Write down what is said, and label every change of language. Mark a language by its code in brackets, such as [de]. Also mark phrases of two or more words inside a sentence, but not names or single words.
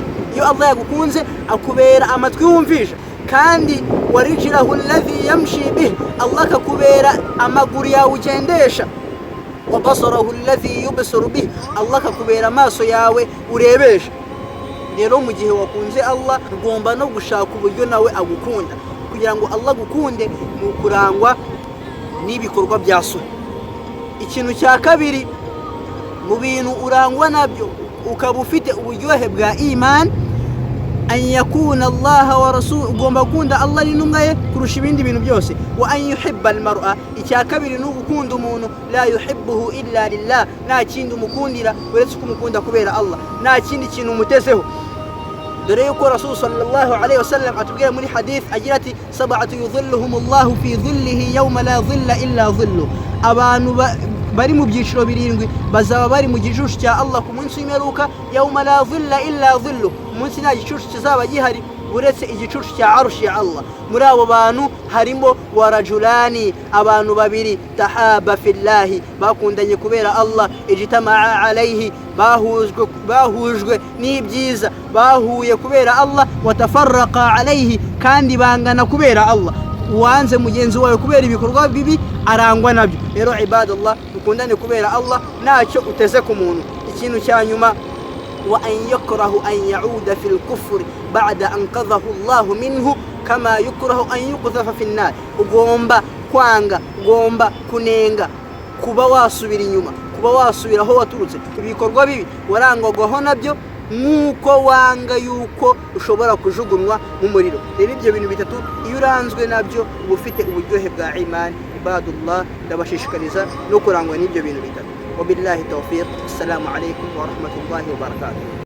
[rw] Iyo Allah yagukunze akubera amatwi wumvisha, kandi [ar] ورجله الذي يمشي به, [rw] Allah kakubera amaguru yawe ugendesha. [ar] وبصره الذي يبصر به, [rw] Allah kakubera amaso yawe urebesha. Rero mu gihe wakunze Allah, ugomba no gushaka uburyo nawe agukunda. Kugira ngo Allah agukunde ni ukurangwa n'ibikorwa bya sunna. Ikintu cya kabiri mu bintu urangwa nabyo ukaba ufite uburyohe bwa iman, [ar] أن يكون الله ورسول, [rw] ugomba gukunda Allah n'intumwa ye kurusha ibindi bintu byose. [ar] وأن يحب المرء, [rw] icya kabiri ni ugukunda umuntu, [ar] لا يحبه إلا لله, [rw] nta kindi umukundira uretse kumukunda kubera Allah, nta kindi kintu umutezeho. Dore yuko Rasul [ar] صلى الله عليه وسلم [rw] atubwira muri hadith agira ati [ar] سبعة يظلهم الله في ظله يوم لا ظل إلا ظل. [rw] Abantu bari mu byiciro birindwi bazaba bari mu gicucu cya Allah ku munsi w'imperuka, [ar] يوم لا ظل إلا ظل, [rw] umunsi nta gicucu kizaba gihari uretse igicucu cya arshi ya Allah. Muri abo bantu harimo warajulani, abantu babiri, [ar] تحابا في الله, [rw] bakundanye kubera Allah, [ar] اجتمعا عليه, [rw] bahujwe n'ibyiza, bahuye kubera Allah, [ar] وتفرقا عليه, [rw] kandi bangana kubera Allah. Uwanze mugenzi wawe kubera ibikorwa bibi arangwa nabyo. Rero ibadallah, dukundane kubera Allah, ntacyo uteze ku muntu. Ikintu cya nyuma [ar] وأن يكره أن يعود في الكفر بعد أن قذه الله منه كما يكره أن يقذف في النار. [rw] ugomba kwanga, ugomba kunenga kuba wasubira inyuma, kuba wasubira aho waturutse, ibikorwa bibi warangwaho nabyo nk'uko wanga yuko ushobora kujugunywa mu muriro. Rero ibyo bintu bitatu iyo uranzwe nabyo uba ufite uburyohe bwa imani. Ibadullah, ndabashishikariza no kurangwa n'ibyo bintu bitatu. [ar] وبالله التوفيق. السلام عليكم ورحمة الله وبركاته.